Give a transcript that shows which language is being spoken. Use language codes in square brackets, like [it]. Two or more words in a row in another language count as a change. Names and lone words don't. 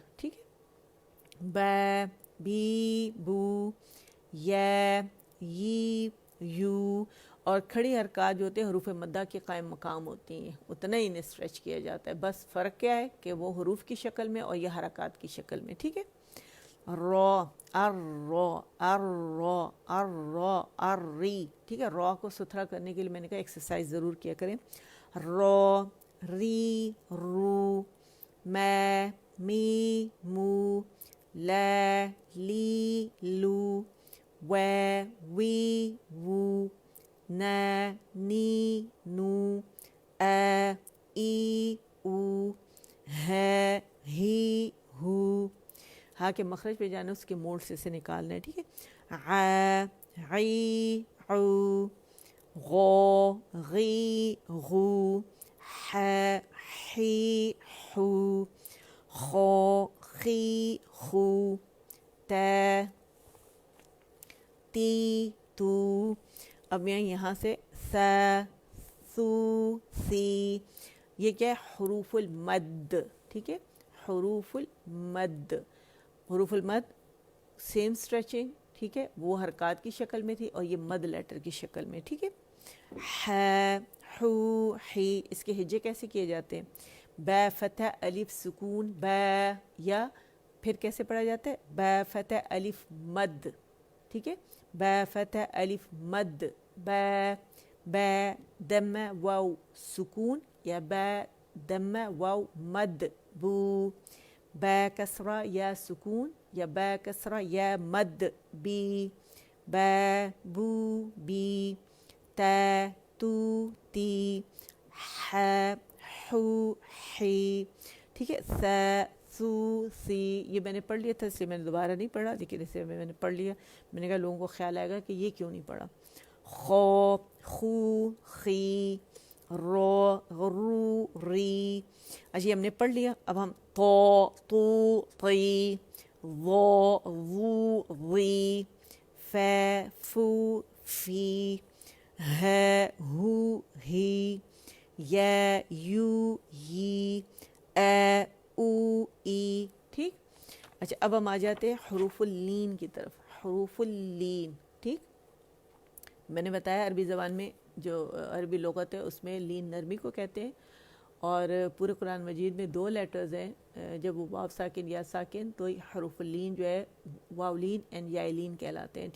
[ur] ٹھیک ہے، با بی بو یا یی یو. اور کھڑی حرکات جو ہوتے ہیں حروف مدہ کے قائم مقام ہوتی ہیں، اتنا ہی انہیں اسٹریچ کیا جاتا ہے. بس فرق کیا ہے کہ وہ حروف کی شکل میں اور یہ حرکات کی شکل میں. ٹھیک ہے، رو الرو الرو الرو الری. ٹھیک ہے، رو کو ستھرا کرنے کے لیے میں نے کہا ایکسرسائز ضرور کیا کریں. رو ری رو میں می مو لا لی لو و وی وو نا نی نو ای او ہے ہی ہو. ہاں کے مخرج پہ جانا اس کے موڑ سے اسے نکالنا ہے. ٹھیک ہے، عی عو غو غی غو حی حو خو خی خو تا تی تو. اب میں یہاں سے سا سو سی، یہ کیا ہے؟ حروف المد. ٹھیک ہے، حروف المد. حروف المد [en] same stretching. [ur] ٹھیک ہے، وہ حرکات کی شکل میں تھی اور یہ مد لیٹر کی شکل میں. ٹھیک ہے، ح حو حی. اس کے ہجے کیسے کیے جاتے ہیں؟ با فتح الف سکون با، یا پھر کیسے پڑھا جاتا ہے؟ با فتح الف مد. ٹھیک ہے، با فتح الف مد با. با دمہ واو سکون یا با دمہ واو مد بو. با کسرہ یا سکون یا با کسرہ یا مد بی. با بو بی تا تو تی ح حو حی. ٹھیک ہے، سا سو سی. یہ میں نے پڑھ لیا تھا اس لیے میں نے دوبارہ نہیں پڑھا، لیکن اسے میں نے پڑھ لیا. میں نے کہا لوگوں کو خیال آئے گا کہ یہ کیوں نہیں پڑھا. خو خو خی رو غرو ری. اچھا ہم نے پڑھ لیا. اب ہم تو تی ضو ضو ضی ف فو فی ہ ہو ہی یا یو یی او ای. ٹھیک. اچھا اب ہم آ جاتے ہیں حروف اللین کی طرف. حروف اللین. ٹھیک، میں نے بتایا عربی زبان میں جو عربی لغت ہے اس میں لین نرمی کو کہتے ہیں، اور پورے قرآن مجید میں 2 لیٹرز ہیں. جب وہ واو ساکن یا ساکن تو حروف اللین جو ہے واو لین اینڈ یا لین کہلاتے ہیں.